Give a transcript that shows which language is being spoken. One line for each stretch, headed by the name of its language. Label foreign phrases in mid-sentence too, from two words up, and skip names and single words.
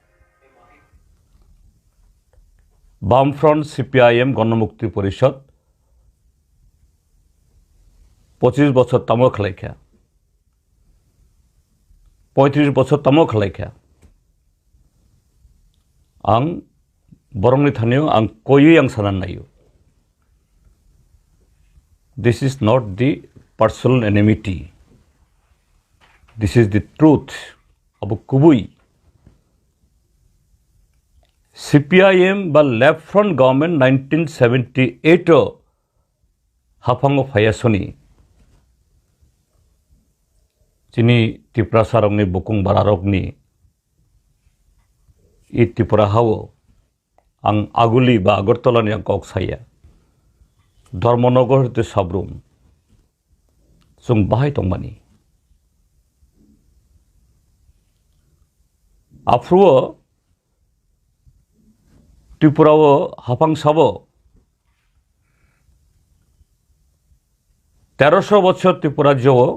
Kok Borok: बामफ्रंट CPIM गणमुक्ति परिषद 25 बছর तमो खलाइखा 35 बছर तमो खलाइखा आं बरंनि थानायाव आं कोयै आं सानना नायो
English: this is not the personal enmity this is the truth
Kok Borok: अब कुबुई CPIM बा
English: left front government
Kok Borok: 1978 हाफांगो फायासनी चिनी त्रिपुरा सारंनि बुकुं बारारकनि इ त्रिपुरा हावो आं आगुली बा आगरतलानि आं कक साया धर्मनगर हते साब्रुम जों बाहाय दंमानि आफ्रुओ त्रिपुराओ हाफां साबो 1300 बছর त्रिपुरा जो